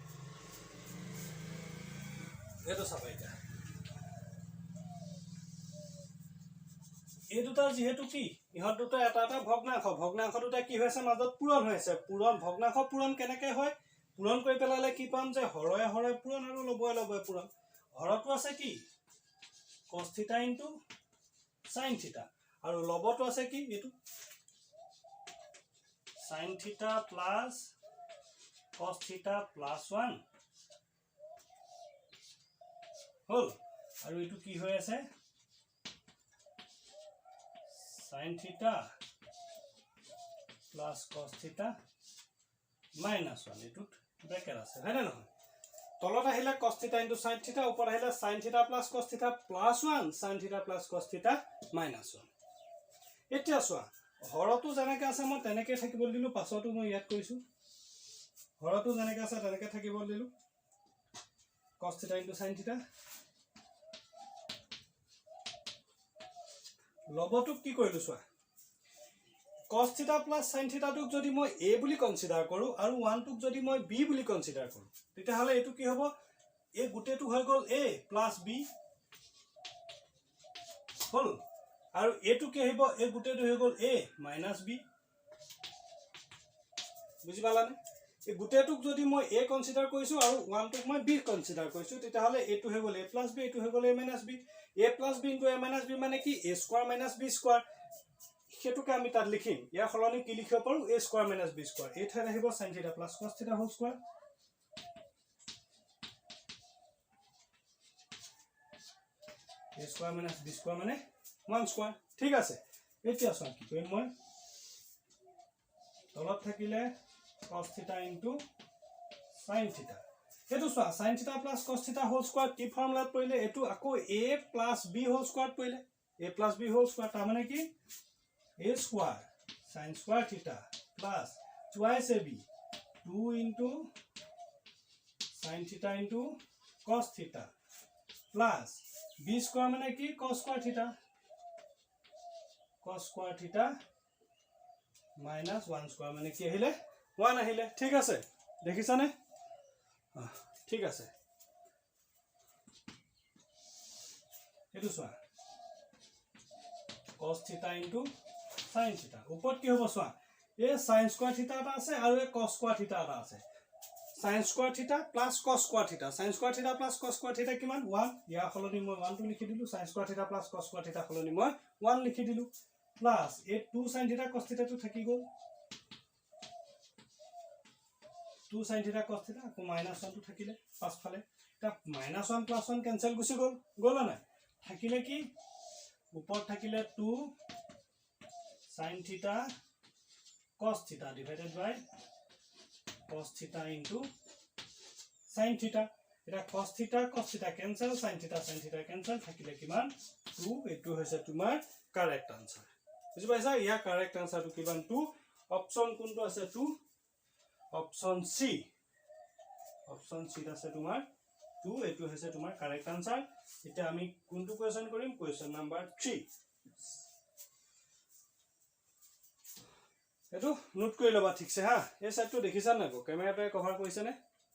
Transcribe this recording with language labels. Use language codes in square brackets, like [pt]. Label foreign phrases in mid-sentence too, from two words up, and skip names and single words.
[as] এটো চাবাইটা এই দুটা যেহেতু কি ইহত দুটা এটা ভগ্নাংশ দুটা কি হৈছে মাজত পূৰণ হৈছে ভগ্নাংশ পূৰণ কেনেকৈ হয় পূৰণ কৰি পেলালে কি পাম যে হৰয়ে হৰয়ে পূৰণ আৰু লবয়ে লবয়ে পূৰণ হৰটো আছে কি cos θ * sin θ আৰু লবটো আছে কি এটো [en] sin θ plus cos θ plus 1 [as] হল আৰু এটো কি হৈ আছে [en] sin θ plus cos θ [as] -1 এটো ব্ৰেকেট আছে হয় না নহয় তলত আহিলে cos θ * sin θ ওপৰ আহিলে [en] sin θ plus cos θ plus 1 sin θ plus cos θ -1 [as] এতিয়া চোৱা হৰটো যেনেকৈ আছে মই তেনেকৈ থাকিব দিলো পাছতো মই ইয়াত কৰিছো হৰটো যেনেকৈ আছে তেনেকৈ থাকিব দিলো cos θ * sin θ লবটো কি কৰিলো চোৱা [en] cos θ plus sin θ [as] টোক যদি মই a বুলি কনসিডাৰ কৰো আৰু 1 টোক যদি মই b বুলি কনসিডাৰ কৰো তেতিয়া হলে এটো কি হ'ব a গুটেটো হৈ গল [en] a plus b [as] হল আৰু এটো কি আহিব a গুটেটো হৈ গল [en] a minus b [as] বুজি পালানে এই গুটেটোক যদি মই a কনসিডাৰ কৰিছো আৰু 1 টোক মই b কনসিডাৰ কৰিছো তেতিয়া হলে এটো হৈ গল [en] a plus b [as] এটো হৈ গল [en] a minus b a plus b into a minus b [as] মানে কি [en] a square minus b square [as] সেটুকে আমি তাত লিখিম ইয়াৰ খলনি কি লিখিব পাৰো [en] a square minus b square [as] এই ঠাইত আহিব [en] sin θ plus cos θ whole square a square minus b square [as] মানে 1 square ঠিক আছে এতিয়া চোৱা কি কৰিম মই তলত থাকিলে [en] cos θ into sin [as] θ এটো চোৱা [en] sin θ plus cos θ whole square [as] কি ফৰ্মুলাত পৰিলে এটো আকৌ a [en] plus b whole square পৰিলে a plus b whole square [as] তাৰ মানে কি [en] a square sin square theta plus twice ab 2 into sin theta into cos theta plus b square [as] মানে কি [en] cos square theta minus 1 square [as] মানে কি আহিলে 1 আহিলে ঠিক আছে দেখিছানে ঠিক আছে এটো চোৱা [en] cos theta into sin theta [as] ওপৰত কি হ'ব চোৱা এ [en] sin square theta [as] এটা আছে আৰু এ [en] cos square theta [as] এটা আছে [en] sin square theta plus cos square theta sin square theta plus cos square theta [as] কিমান 1 ইয়াৰ খলনি মই 1 টো লিখি দিলো sin square theta plus cos square theta খলনি মই 1 লিখি দিলো plus এ [en] 2 sin theta cos theta [as] টো থাকি গল [en] 2 sin theta cos theta [as] আকৌ -1 টো থাকিলে পাছফালে তা [en] -1 plus 1 [as] কেনসেল গুছি গল না থাকিলে কি ওপৰত থাকিলে [en] 2 sin theta cos theta divided by cos theta into sin theta [as] এটা [en] cos theta cancel sin theta cancel [as] থাকিলে কিমান 2 এটো হৈছে তোমাৰ [en] correct answer [as] বুজি পাইছা ইয়া [en] correct answer [as] কিমান 2 অপশন কোনটো আছে 2 [en] option C [as] আছে তোমাৰ 2 এটো হৈছে তোমাৰ [en] correct answer [as] এটা আমি কোনটো কোয়েশ্চন কৰিম [en] question number 3 [as] এটো নোট কৰি লবা ঠিকছে হা এই সাইডটো দেখিছা না ক্যামেৰাটোৱে কভাৰ কৰিছে নে